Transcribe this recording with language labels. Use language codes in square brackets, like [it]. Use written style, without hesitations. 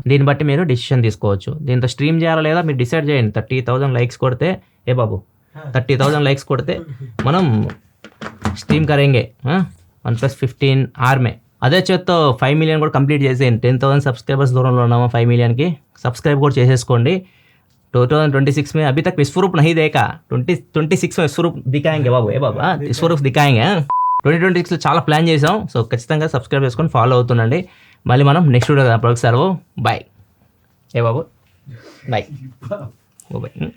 [te] దీన్ని బట్టి మీరు డిసిషన్ తీసుకోవచ్చు. దీంతో స్ట్రీమ్ చేయాలా లేదా మీరు డిసైడ్ చేయండి. 30,000 లైక్స్ కొడితే 30,000 లైక్స్ కొడితే మనం [hi] స్ట్రీమ్ కరేంగే OnePlus 15R మే. [te] అదే చేత్తో 5 million కూడా కంప్లీట్ చేసేయండి. 10,000 సబ్స్క్రైబర్స్ దూరంలో ఉన్నామా 5 millionకి. సబ్స్క్రైబ్ కూడా చేసేసుకోండి. [hi] 2026 में अभी तक विश्वरूप नहीं देखा, 2026 में विश्वरूप दिखाएंगे बाबू, विश्वरूप दिखाएंगे. [te] 2026లో చాలా ప్లాన్ చేసాం. సో ఖచ్చితంగా సబ్స్క్రైబ్ చేసుకొని ఫాలో అవుతుండండి. మళ్ళీ మనం నెక్స్ట్ వీడియో అప్పటికి బాయ్. బాబు బాయ్.